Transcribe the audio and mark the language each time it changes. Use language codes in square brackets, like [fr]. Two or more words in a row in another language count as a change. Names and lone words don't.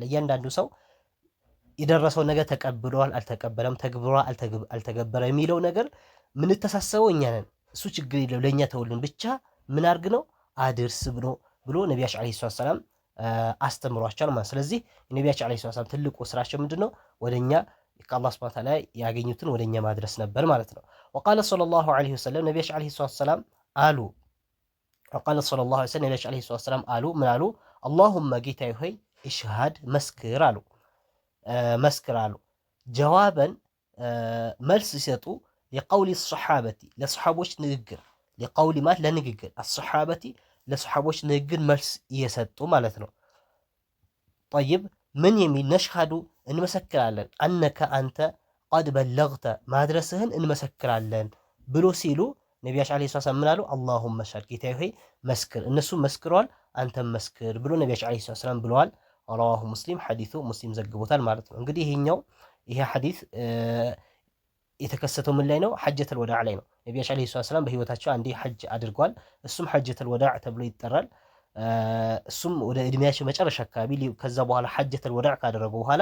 [am] እያንዳንዱ ሰው የደረሰው ነገር ተቀብሏል አልተቀበለም ተግብሯል አልተገበረ የሚለው ነገር ምን ተሳሰበው እኛ ነን እሱ ችግር የለው ለኛ ተውልን ብቻ ምን አርግ ነው አድርስ ብሎ ነብያችን [ar] عليه السلام [am] አስተምሯቸዋል ማለት ስለዚህ ነብያችን [ar] عليه السلام [am] ትልቁ ስራቸው ምንድነው ወደኛ ከአላህ Subhanahu Wa Ta'ala ያገኙትን ወደኛ ማድረስ ነበር ማለት ነው [ar] وقال صلى الله عليه وسلم [am] ነብያችን [ar] عليه السلام [am] አሉ [ar] وقال صلى الله عليه وسلم [am] ነብያችን [ar] عليه السلام [am] አሉ ምን አሉ اللهم ጌታዬ ሆይ ኢሽሃድ መስክር አሉ መስክር አሉ ጀዋበን መልስ ሲሰጡ [ar] لقول الصحابة [am] ለصحابዎች ንግግር لقول ማለት ለንግግር الصحابة ለصحابዎች ንግግር መልስ እየሰጡ ማለት ነው طيب ምን የሚል ነሽሃዱ እንመሰክራለን አነከ አንተ [ar] قد بلغت [am] ማድረስህን እንመሰክራለን ብሎ ሲሉ ነብያችን [ar] عليه السلام [am] ምን አሉ [ar] اللهم اشهد [am] ጌታዬ ሆይ መስክር እነሱ መስክሯል አንተም መስክር ብሎ ነብያችን [ar] عليه السلام [am] ብለዋል [ar] رواه مسلم [am] ሐዲሱ ሙስሊም ዘግቦታል ማለት ነው እንግዲህ ይሄ ሐዲስ የተከሰተው ምን ላይ ነው [ar] حجة الوداع [am] ላይ ነው ነቢያችን [ar] عليه السلام [am] በህይወታቸው አንዴ ሐጅ አድርጓል። እሱም [ar] حجة الوداع [am] ተብሎ ይጠራል። እሱም ወደ እድሜያቸው መጨረሻ አካባቢ ከዛ በኋላ [ar] حجة الوداع [am] ካደረጉ በኋላ